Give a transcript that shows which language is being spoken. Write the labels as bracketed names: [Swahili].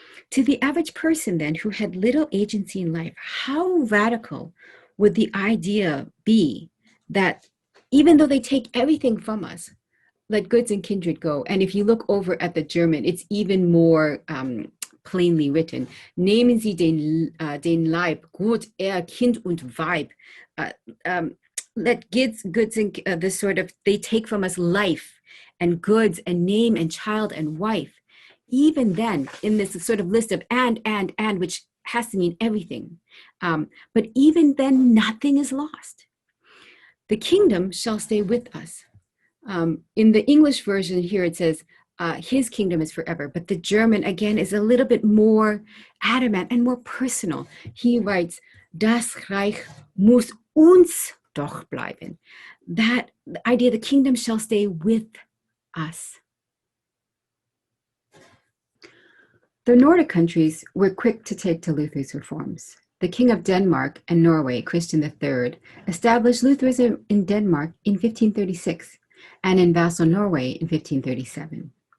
[English] To the average person, then, who had little agency in life, how radical would the idea be that even though they take everything from us, let goods and kindred go? And if you look over at the German, it's even more plainly written. [German] Nehmen Sie den Leib, Gut, Kind und Weib. [English] Let goods and this sort of, they take from us life and goods and name and child and wife. Even then, in this sort of list of and, which has to mean everything. But even then, nothing is lost. The kingdom shall stay with us. In the English version here, it says, his kingdom is forever. But the German, again, is a little bit more adamant and more personal. He writes, [German] Das Reich muss uns doch bleiben. [English] That idea, the kingdom shall stay with us. The Nordic countries were quick to take to Luther's reforms. The King of Denmark and Norway, Christian III, established Lutheranism in Denmark in 1536 and in vassal Norway in 1537.